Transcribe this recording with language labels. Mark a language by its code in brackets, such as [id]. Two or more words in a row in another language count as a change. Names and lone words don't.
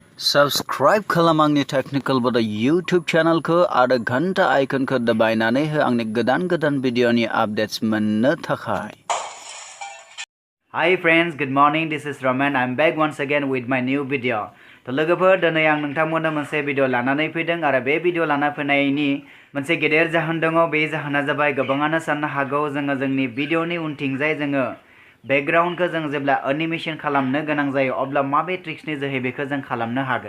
[brx] Subscribe खालाम आंनि टेक्निकल बड YouTube चैनलखौ आरो घंटा आइकनखौ दबायनानै हो आंनि गोदान भिडिअनि आपडेट्स मोननो थाखाय। [en] Hi friends, good morning. This is Roman. I'm back once again with my new video. [brx] तो लोगोफोर दिनै आं नोंथांमोननो मोनसे भिडिअ लानानै फैदों आरो बे भिडिअ लाना फैनायनि मोनसे गेदेर जाहोन दङ। बे जाहोना जाबाय गोबाङानो साननो हागौ जोङो जोंनि भिडिअनि उनथिंजाय जोङो बेकग्राउन्डखौ जों जेब्ला एनिमेशन खालामनो गोनां जायो अब्ला माबे ट्रिक्सनि जोहै बेखौ जों खालामनो हागोन।